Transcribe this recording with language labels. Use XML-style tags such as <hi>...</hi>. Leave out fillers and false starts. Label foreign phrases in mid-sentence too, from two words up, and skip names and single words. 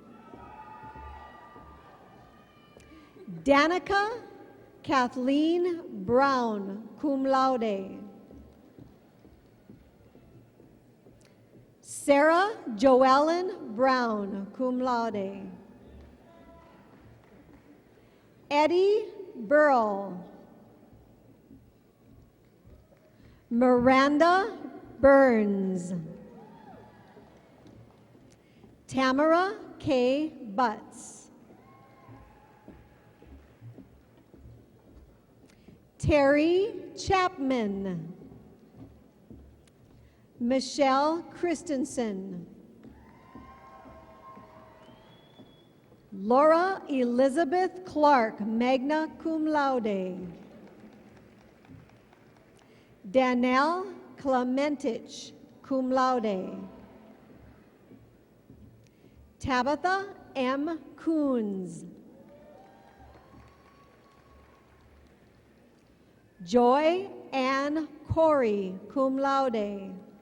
<en>Danica Kathleen Brown,</en> <la>cum laude.</la> <en>Sarah Joellen Brown,</en> <la>cum laude.</la> <en>Eddie Burl. Miranda Burns. Tamara K. Butts. Terry Chapman. Michelle Christensen. Laura Elizabeth Clark,</en> <la>magna cum laude.</la> <en>Danelle Clementich,</en> <la>cum laude.</la> <en>Tabitha M. Coons. Joy Ann Corey,</en> <la>cum laude.</la>